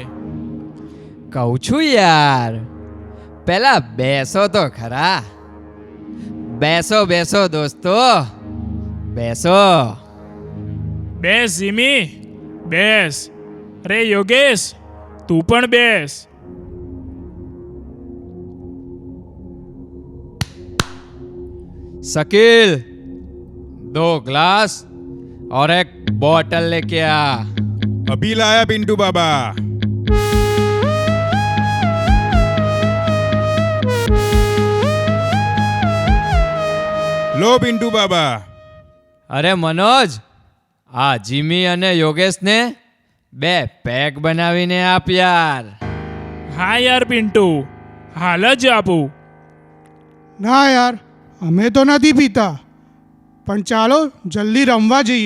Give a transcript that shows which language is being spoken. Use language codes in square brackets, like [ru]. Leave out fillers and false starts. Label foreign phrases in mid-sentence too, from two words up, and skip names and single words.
[gu] કહું છું યાર, પહેલા બેસો તો ખરા. બેસો બેસો દોસ્તો, બેસો. બેસ જીમી, બેસ. અરે યોગેશ, તું પણ બેસ. [hi] शकील, 2 ग्लास और 1 बोतल लेके आ. अभी लाया पिंटू बाबा. लो पिंटू बाबा. [gu] અરે મનોજ, આ જીમી અને યોગેશને 2 પેક બનાવીને આપ યાર. હા યાર પિન્ટુ, હાલ જ આપું. ના યાર, અમે તો નથી પીતા, પણ ચાલો જલ્દી રમવા જઈએ.